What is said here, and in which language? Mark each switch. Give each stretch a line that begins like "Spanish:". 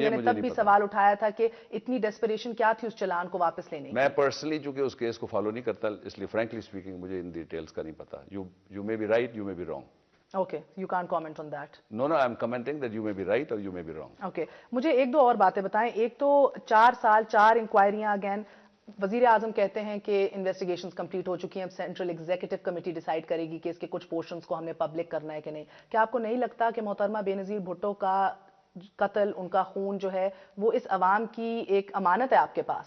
Urdu: میں نے تب بھی سوال اٹھایا تھا کہ اتنی ڈیسپریشن کیا تھی اس چلان کو واپس لینے کی. میں پرسنلی چونکہ اس کیس کو فالو نہیں کرتا, اس لیے
English: frankly speaking
Urdu: مجھے ان ڈیٹیلز کا نہیں پتا.
English: You may be right, you may be wrong. Okay, you can't comment on that. No, I'm commenting that you may be right or you may be wrong.
Urdu: Okay, مجھے ایک دو اور باتیں بتائیں. ایک تو 4 سال 4 انکوائریاں اگین. وزیر اعظم کہتے ہیں کہ انویسٹیگیشنز کمپلیٹ ہو چکی ہیں, اب سینٹرل ایگزیکٹو کمیٹی ڈیسائیڈ کرے گی کہ اس کے کچھ پورشنز کو ہم نے پبلک کرنا ہے کہ نہیں. کیا آپ کو نہیں لگتا کہ محترمہ بے نظیر بھٹو کا قتل, ان کا خون جو ہے, وہ اس عوام کی ایک امانت ہے آپ کے پاس؟